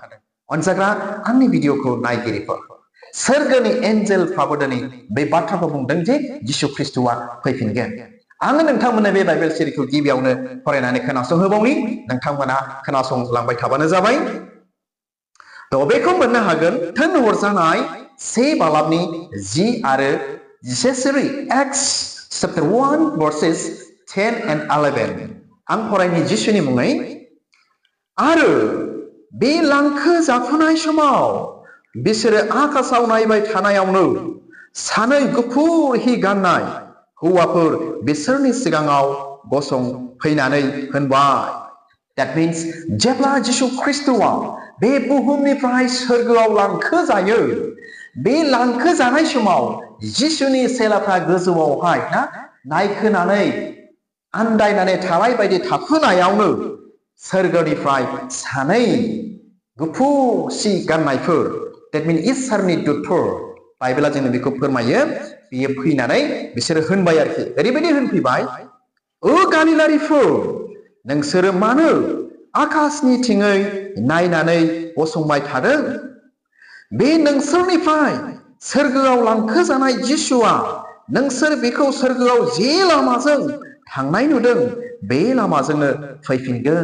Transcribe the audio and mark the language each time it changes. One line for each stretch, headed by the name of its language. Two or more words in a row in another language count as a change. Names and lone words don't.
Bodo: अनजाग्रा आंनि भिडिअखौ नायगिरिफोर, सोरगोनि एन्जेलफ्राबो दिनै बे बाथ्राखौ बुंदों जे जिसु ख्रिस्टआ फैफिनगोन। आङो नोंथांमोननो बे बाइबेल सिरिखौ गिबियावनो फरायनानै खोनासंहोबावनि, नोंथांमोना खोनासंलांबाय थाबानो जाबाय। थ' बेखौ मोननो हागोन थिनहरजानाय 1 बालाबनि 10 आरो 11 सिरि,
English: एक्स chapter 1 verses 10 and 11।
Bodo: आं फरायनि जिसुनि मुङै। आरो बे लांखो जाफुनाय समाव बिसोरो आकाशाव नायबाय थानायावनो सानै गुफुर हि गाननाय हौवाफोर बिसोरनि सिगाङाव गसंफैनानै होनबाय।
English: That means
Bodo: जेब्ला जिसु ख्रिस्ट'आ बे बुहुमनिफ्राय सोरगोआव लांखो जायो, बे लांखो जानाय समाव जिसुनि सेलाफ्रा गोजौआवहाय नायखोनानै आन्दायनानै थानाय बायदि थाखोनायावनो सोरगोनिफ्राय सानै गुफुर सि गाननायफोर,
English: that means
Bodo: इसोरनि दूतफोर, बाइबेला जोंनो बेखौ फोरमायो, बियो फैनानै बिसोरो होनबाय आरोखि, ओरैबायदि होनफैबाय, ओ गालिलारिफोर, नोंसोरो मानो आकाशनिथिङै नायनानै गसंबाय थादों? बे नोंसोरनिफ्राय सोरगोआव लांखो जानाय जिसुआ, नोंसोर बेखौ सोरगोआव जे लामाजों थांनाय नुदों, बे लामाजोंनो फैफिनगोन।